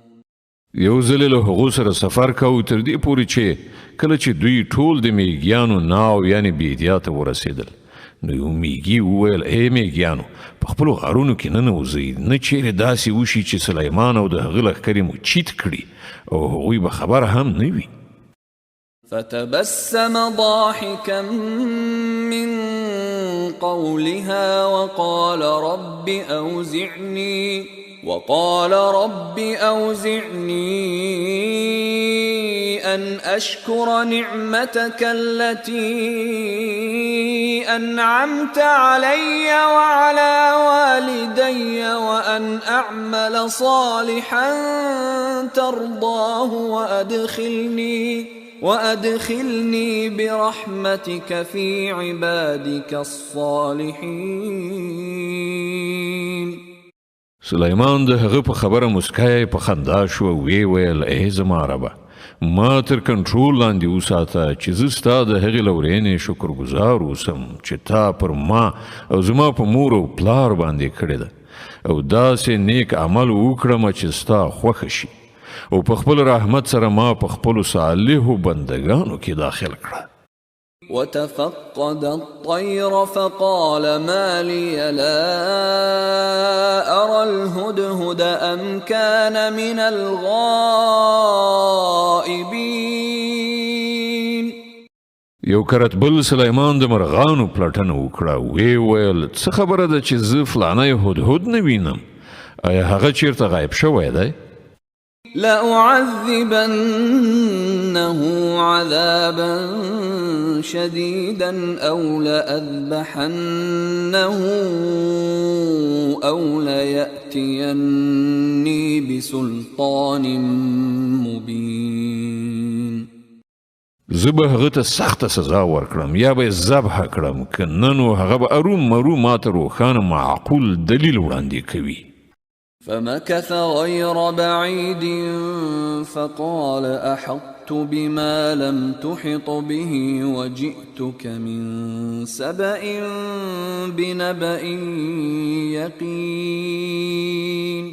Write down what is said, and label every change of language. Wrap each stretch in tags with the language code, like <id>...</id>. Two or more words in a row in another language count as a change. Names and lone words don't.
<ps>یو ځل له هغو سره سفر کوو تر دې پورې چې کله چې دوی ټول د میږیانو ناو یعنی بیدیا ته ورسېدل نو یو میږي وویل ای میږیانو په خپلو غارونو کې ننوځئ نه چیرې داسې وشي چې سلیمان او د هغه لښکرې مو چیت کړي او هغوی به خبر هم نه وي.</ps> <ar>فتبسم ضاحكا من قولها وقال رب أوزعني أن أشكر نعمتك التي أنعمت علي وعلى والدي وأن أعمل صالحا ترضاه وأدخلني برحمتك في عبادك الصالحين.</ar> <ps>سلیمان د هغه په خبره مسکای په خندا شو او وی ویل ای زما ربه ما تر کنټرول لاندې وساته چې زه ستا د هغې لورینې شکرګزار اوسم چې تا پر ما او زما په مور او پلار باندې کړې ده او داسې نیک عمل وکړم چې ستا خوښه شي او په خپل رحمت سره ما په خپل صالحو بندگانو کې داخل کړه.</ps> <ar>وتفقد الطير فقال ما لي لا أرى الهدهد أم كان من الغائبين.</ar> <ps>یو کرتبل سلیمان د مرغانو پلټنه وکړه. وی ویل څه خبره ده چې زه فلانی هدهد نه وینم؟ آیا هغه چیرته غایب شوی دی؟</ps> <ar>لأعذبنه عذابا شديدا أو لأذبحنه أو ليأتيني بسلطان مبين.</ar> <ps>زه به هغه ته سخته سزا ورکړم یا به یې ذبحه کړم، که نه نو هغه به ارومرو ماته روښانه معقول دلیل وړاندې کوي.</ps> <ar>فمكث غير بعيد فقال أحطت بما لم تحط به وجئتك من سبأ بنبأ يقين.</ar>